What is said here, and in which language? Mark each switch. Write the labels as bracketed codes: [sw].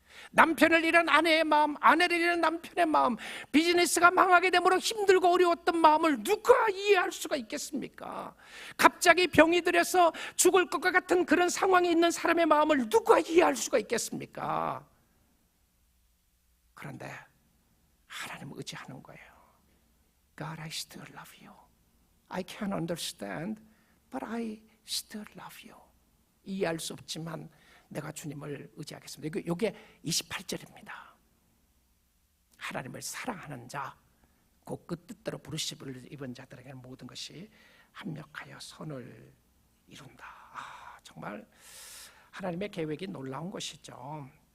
[ko] 남편을 잃은 아내의 마음, 아내를 잃은 남편의 마음, 비즈니스가 망하게 되므로 힘들고 어려웠던 마음을 누가 이해할 수가 있겠습니까? 갑자기 병이 들여서 죽을 것과 같은 그런 상황에 있는 사람의 마음을 누가 이해할 수가 있겠습니까? 그런데 하나님을 의지하는 거예요. [en] God, I still love you. I can't understand, but I still love you. [ko] 이해할 수 없지만 내가 주님을 의지하겠습니다. 이게 28절입니다. 하나님을 사랑하는 자, 곧 그 뜻대로 부르심을 입은 자들에게는 모든 것이 합력하여 선을 이룬다. 정말 하나님의 계획이 놀라운 것이죠.